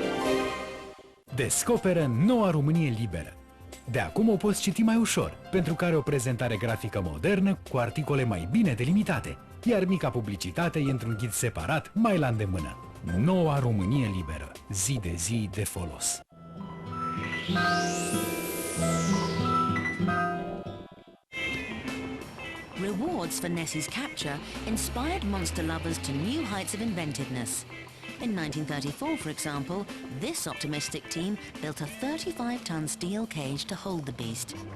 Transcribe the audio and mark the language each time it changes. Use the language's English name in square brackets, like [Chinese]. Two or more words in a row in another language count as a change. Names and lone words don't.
[Romanian] Descoperă noua Românie liberă. De acum o poți citi mai ușor, pentru că are o prezentare grafică modernă cu articole mai bine delimitate, iar mica publicitate e într-un ghid separat mai la îndemână. Noua Românie liberă, zi de zi de folos. [English] Rewards for Nessie's capture inspired monster lovers to new heights of inventiveness. In 1934, for example, this optimistic team built a 35-ton steel cage to hold the beast.